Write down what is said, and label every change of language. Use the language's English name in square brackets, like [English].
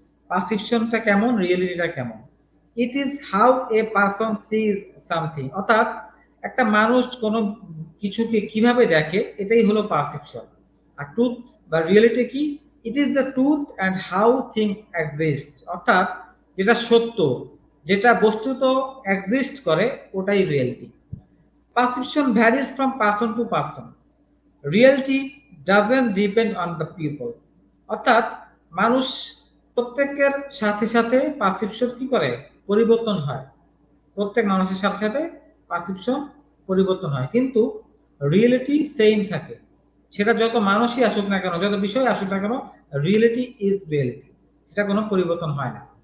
[Bangla] পারসেপশনটা কেমন, রিয়েলিটিটা কেমন। [English] it is how a person sees something, [Bangla] অর্থাৎ একটা মানুষ কোনো কিছুকে কিভাবে দেখে, এটাই হলো পারসেপশন। আর ট্রুথ বা রিয়েলিটি কি, [English] it is the truth and how things exist, [Bangla] অর্থাৎ যেটা সত্য, যেটা বস্তুত এক্সিস্ট করে, ওটাই reality. [English] Perception varies from person to person. Reality doesn't depend on the people. [Bangla] অর্থাৎ মানুষ প্রত্যেকের সাথে সাথে পারসেপশন কি করে, পরিবর্তন হয়। প্রত্যেক মানুষের সাথে সাথে পারসেপশন পরিবর্তন হয়, কিন্তু রিয়েলিটি সেম থাকে। সেটা যত মানুষই আসুক না কেন, যত বিষয় আসুক না কেন, [English] reality is reality, [Bangla] সেটা কোনো পরিবর্তন হয় না।